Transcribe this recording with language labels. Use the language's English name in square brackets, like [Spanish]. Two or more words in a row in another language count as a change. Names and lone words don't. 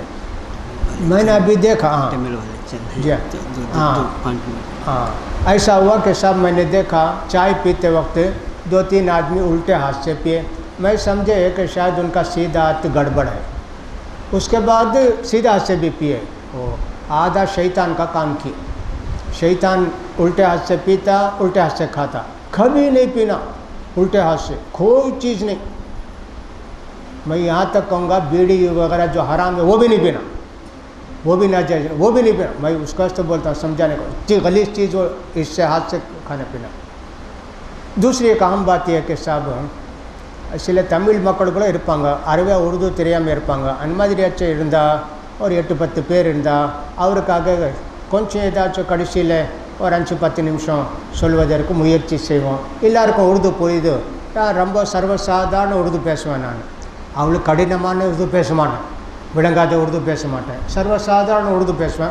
[Urdu] میں نے ابھی دیکھا جی ہاں ایسا ہوا کہ صاحب میں نے دیکھا چائے پیتے وقت 2-3 آدمی الٹے ہاتھ سے پیے، میں سمجھے کہ شاید ان کا سیدھا ہاتھ گڑبڑ ہے، اس کے بعد سیدھا ہاتھ سے بھی پیے، وہ آدھا شیطان کا کام کیا، شیطان الٹے ہاتھ سے پیتا، الٹے ہاتھ سے کھاتا، کبھی نہیں پینا الٹے ہاتھ سے کوئی چیز نہیں، میں یہاں تک کہوں گا بیڑی وغیرہ جو حرام ہے وہ بھی نہیں پینا، وہ بھی ناجائز، وہ بھی نہیں پینا، میں اس کا تو بولتا ہوں سمجھانے کو، اتنی غلیظ چیز وہ اس سے ہاتھ سے کھانا پینا۔ دوسری ایک اہم بات یہ کہ صاحب [Tamil] சில தமிழ் மக்கள் கூட இருப்பாங்க, அறவே உருது தெரியாமல் இருப்பாங்க, அந்த மாதிரியாச்சும் இருந்தால் ஒரு 8-10 பேர் இருந்தால் அவருக்காக கொஞ்சம் ஏதாச்சும் கடைசியில் ஒரு 5-10 நிமிஷம் சொல்வதற்கு முயற்சி செய்வோம். எல்லாருக்கும் உருது புரியுது, நான் ரொம்ப சர்வசாதாரண உருது பேசுவேன், நான் அவ்வளோ கடினமான உருது பேச மாட்டேன், விளங்காத உருது பேச மாட்டேன், சர்வசாதாரண உருது பேசுவேன்.